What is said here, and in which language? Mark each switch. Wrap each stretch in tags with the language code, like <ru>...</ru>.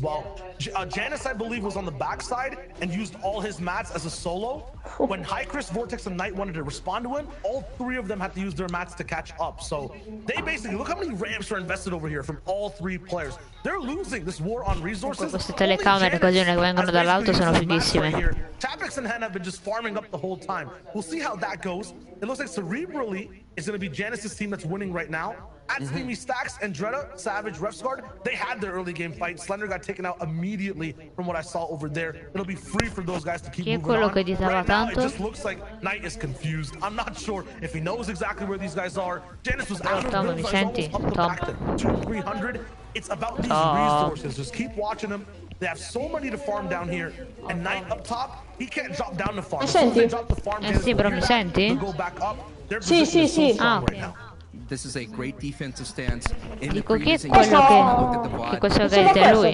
<en>Well, Janice, I believe, was on the backside and used all his mats as a solo. When High Chris, Vortex, and Knight wanted to respond to him, all 3 of them had to use their mats to catch up. So they basically, look how many ramps are invested over here from all 3 players. They're losing this war on resources.</en> <it>Queste telecamere così che vengono dall'alto sono fighissime.</it> <en>Chapix and Hen have been just farming up the whole time. We'll see how that goes. It looks like cerebrally is going to be Janice's team that's winning right now. At Steamy Stacks, Andretta, Savage, Refsguard, they had their early game fight. Slender got taken out immediately from what I saw over there. It'll be free for those guys to keep moving on. Right now, it just looks like Knight is confused. I'm not sure if he knows exactly where these guys are. Janice was out of builds, almost up the back to 200-300. It's about these resources. Just keep watching them. They have so many to farm down here. And Knight up top, he can't drop down to farm.</en> <it>Senti? Sì, però mi senti?</it> <en>Go back up.</en> <it>Sì.</it> <en>This is a great defensive stance.</en> <it>Dico chi è quello che questo vedete è lui?</it>